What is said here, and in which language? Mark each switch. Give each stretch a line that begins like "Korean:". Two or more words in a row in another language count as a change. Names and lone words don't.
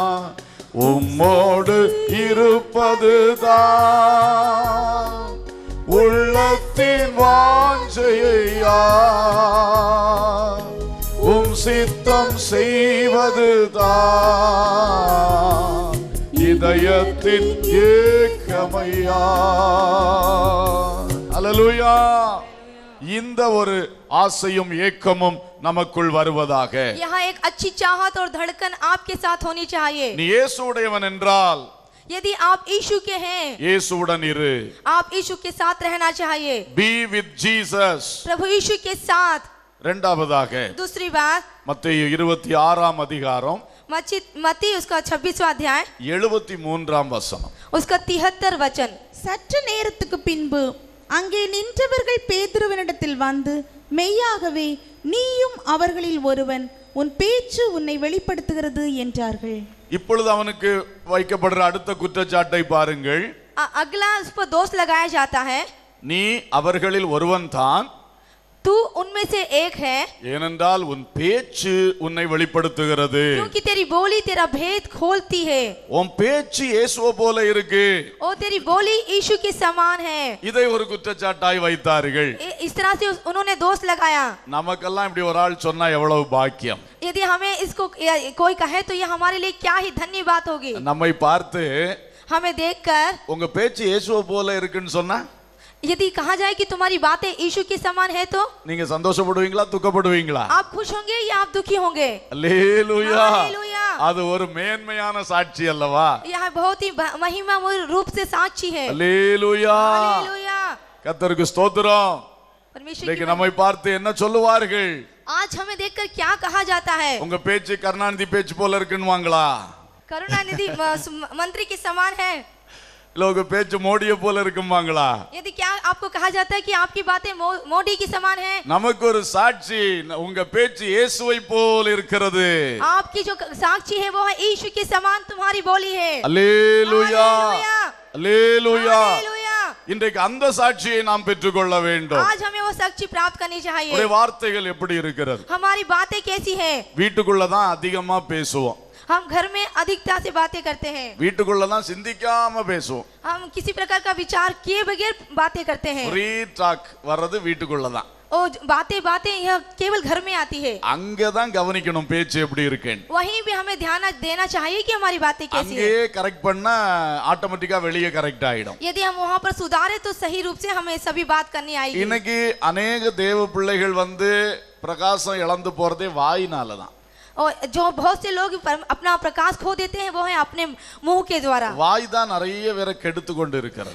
Tamil: உம்மோடு இருப்பது தான் உள்ளத்தின் வாஞ்சையா, உம் சித்தம் செய்வது தான் இதய இதயத்தின் ஏக்கமையா. அல்லேலூயா. இந்த ஒரு ஆசையும் ஏக்கமும் நமக்குள் வருவதாக.
Hindi: यहाँ एक अच्छी चाहत और धड़कन आपके साथ होनी चाहिए.
Tamil: நீ இயேசுவுடையவன் என்றால்
Hindi: यदि आप यीशु के हैं,
Tamil: இயேசுவுடன் இரு.
Hindi: आप यीशु के साथ रहना चाहिए.
English: Be with Jesus.
Hindi: प्रभु यीशु के साथ.
Tamil: இரண்டாவதாக
Hindi: दूसरी बात,
Tamil: மத்தேயு 26 அதிகாரம்
Hindi: मत्ती उसका 26वां अध्याय
Tamil: 73 வசனம்.
Hindi: उसका 73 वचन.
Tamil: சற்று நேரத்துக்கு பின்பு அங்கே நின்றவர்கள் பேதுருவினிடத்தில் வந்து, மெய்யாகவே நீயும் அவர்களில் ஒருவன், உன் பேச்சு உன்னை வெளிப்படுத்துகிறது என்றார்கள். இப்பொழுது அவனுக்கு வைக்கப்படுற அடுத்த குற்றச்சாட்டை பாருங்கள்.
Hindi: अगला उस पर दोष लगाया जाता है,
Tamil: நீ அவர்களில் ஒருவன் தான்,
Hindi: तू उनमें से एक है,
Tamil: ஏனென்றால் உன் பேச்சு உன்னை வெளிப்படுத்துகிறது.
Hindi: क्योंकि तेरी बोली तेरा भेद खोलती है.
Tamil: உன் பேச்சு இயேசுவை போல இருக்கு.
Hindi: और तेरी बोली यीशु के समान है.
Tamil: இதை ஒரு குற்றச்சாட்டாய் வைத்தார்கள்.
Hindi: इस तरह से उन्होंने दोष लगाया.
Tamil: நமக்கெல்லாம் இப்படி ஒரு ஆள் சொன்னா எவ்வளவு பாக்கியம்.
Hindi: यदि हमें इसको कोई कहे तो ये हमारे लिए क्या ही धन्य बात होगी.
Tamil: நம்மை பார்த்து
Hindi: हमें देखकर
Tamil: உங்க பேச்சு இயேசுவை போல இருக்குன்னு சொன்னா
Hindi: यदि कहा जाए कि तुम्हारी बातें यीशु के समान है तो
Tamil: நீங்க சந்தோஷப்படுவீங்களா துக்கப்படுவீங்களா?
Hindi: आप खुश होंगे या आप दुखी होंगे?
Tamil: அல்லேலூயா.
Hindi: हालेलुया.
Tamil: அது ஒரு மேன்மையான சாட்சி அல்லவா?
Hindi: यह बहुत ही महिमामय रूप से साक्षी है.
Tamil: அல்லேலூயா.
Hindi: हालेलुया.
Tamil: கர்த்தருக்கு ஸ்தோத்திரம்.
Hindi: परमेश्वर
Tamil: இன்னைக்கு
Hindi: की
Tamil: நம்மை பார்த்து என்ன சொல்லுவார்கள்?
Hindi: आज हमें देखकर क्या कहा जाता है?
Tamil: உங்க பேச்சு கருணாநிதி பேச்சு போல இருக்குன்னுவாங்களா?
Hindi: करुणानिधि मंत्री के समान है.
Tamil: இல்ல உங்க பேச்சு மோடியை போல இருக்கும்பாங்களா?
Hindi: यदि क्या आपको कहा जाता है कि आपकी बातें मोदी की समान है?
Tamil: நமக்கு ஒரு சாட்சி, உங்க பேச்சு இயேசுவை போல இருக்கிறது.
Hindi: आपकी जो साक्षी है वो है यीशु के समान तुम्हारी बोली है.
Tamil: அல்லேலூயா. அல்லேலூயா.
Hindi: हालेलुया.
Tamil: இன்றைக்கு அந்த சாட்சியை நாம் பெற்றுக்கொள்ள வேண்டும்.
Hindi: आज हमें वो साक्षी प्राप्त करनी चाहिए.
Tamil: உடைய வார்த்தைகள் எப்படி இருக்கிறது?
Hindi: हमारी बातें कैसी है?
Tamil: வீட்டுக்குள்ள தான் அதிகமா பேசுவோம்.
Hindi: हम घर में अधिकता से बातें करते हैं.
Tamil: வீட்டுக்குள்ள தான் சிந்திக்காம பேசுவோம்.
Hindi: हम किसी प्रकार का विचार किए बगैर बातें करते हैं.
English: free talk
Tamil: வர்றது வீட்டுக்குள்ள தான்.
Hindi: और बातें यह केवल घर में आती है.
Tamil: அங்கதான் கவனிக்கணும் பேச்சு எப்படி இருக்குன்னு.
Hindi: वहीं भी हमें ध्यान देना चाहिए कि हमारी बातें कैसी
Tamil: அங்கே
Hindi: है.
Tamil: கரெக்ட் பண்ணா ஆட்டோமேட்டிக்கா வெளியே கரெக்ட் ஆயிடும்.
Hindi: यदि हम वहां पर सुधारे तो सही रूप से हमें सभी बात करनी आएगी.
Tamil: இன்னைக்கு अनेक தேவ பிள்ளைகள் வந்து பிரகாசம் இழந்து போறதே வாயினால தான்.
Hindi: और जो बहुत से लोग अपना प्रकाश खो देते हैं वो है अपने मुंह के द्वारा.
Tamil: வாய் தான் நிறைய பேரை கெடுத்து கொண்டு இருக்கிறது.